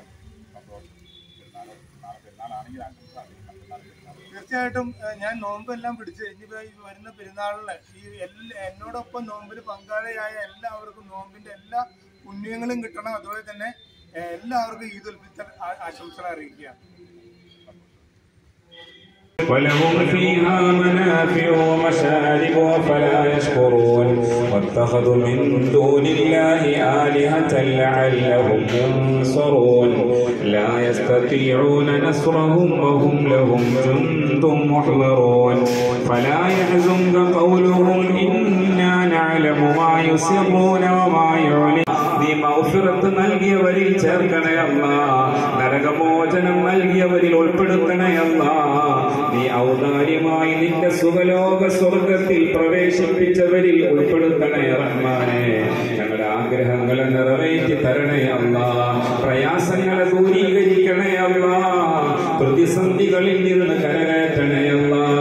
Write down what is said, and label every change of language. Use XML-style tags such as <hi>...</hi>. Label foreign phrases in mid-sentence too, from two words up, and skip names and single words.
<ml>തീർച്ചയായിട്ടും ഞാൻ നോമ്പെല്ലാം പിടിച്ച് ഇനിയിപ്പോ ഈ വരുന്ന പെരുന്നാളില് എന്നോടൊപ്പം നോമ്പിൽ പങ്കാളിയായ എല്ലാവർക്കും നോമ്പിന്റെ എല്ലാ പുണ്യങ്ങളും കിട്ടണം. അതുപോലെ തന്നെ എല്ലാവർക്കും ഈദ് ഉൽ ഫിത്തർ ആശംസകൾ അറിയിക്കുകയാണ്.</ml> <ar>ولهم فيها منافع ومشارب فلا يشكرون واتخذوا من دون الله آلهة لعلهم ينصرون لا يستطيعون نصرهم وهم لهم جند محضرون فلا يحزنك قولهم إنا نعلم ما يسرون وما يعلنون</ar> <ml>നീ മഗ്ഫിറത്ത് നൽകിയവരിൽ ചേർക്കണേ അല്ലാഹ്, നരകമോചനം നൽകിയവരിൽ ഉൾപ്പെടുത്തണേ അല്ലാഹ്, നീ ഔദാര്യമായി നിന്റെ സുഖലോക സ്വർഗത്തിൽ പ്രവേശിപ്പിച്ചവരിൽ ഉൾപ്പെടുത്തണേ റഹ്മാനെ. ഞങ്ങളുടെ ആഗ്രഹങ്ങളെ നിറവേറ്റി തരണേ അല്ലാഹ്, പ്രയാസങ്ങളെ ദൂരീകരിക്കണേ അല്ലാഹ്, പ്രതിസന്ധികളിൽ നിന്ന് കരകയറ്റണേ അല്ലാഹ്.</ml>